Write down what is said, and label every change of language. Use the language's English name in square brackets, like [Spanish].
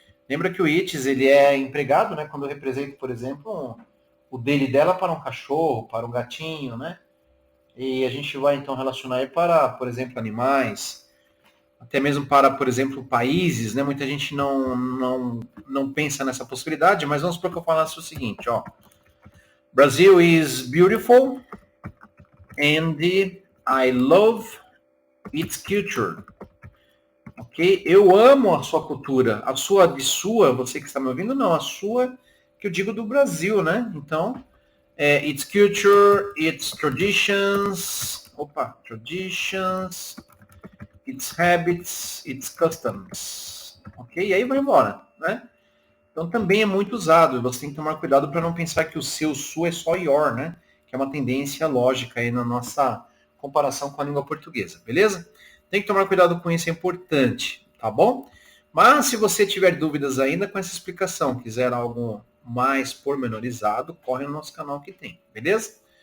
[Portuguese] Lembra que o its, ele é empregado, né? Quando eu represento, por exemplo, o dele dela para um cachorro, para um gatinho, né? E a gente vai então relacionar ele para, por exemplo, animais, até mesmo para, por exemplo, países, né? Muita gente não pensa nessa possibilidade, mas vamos supor que eu falasse o seguinte, ó. [English] Brazil is beautiful and I love its culture. [Portuguese] Ok? Eu amo a sua cultura. A sua de sua, você que está me ouvindo, não. A sua, que eu digo do Brasil, né? [English] Então, its culture, its traditions, traditions, its habits, its customs. [Portuguese] Ok? E aí vai embora, né? Então também é muito usado. Você tem que tomar cuidado para não pensar que o seu, sua é só your, né? Que é uma tendência lógica aí na nossa comparação com a língua portuguesa, beleza? Tem que tomar cuidado com isso, é importante, tá bom? Mas se você tiver dúvidas ainda com essa explicação, quiser algo mais pormenorizado, corre no nosso canal que tem, beleza?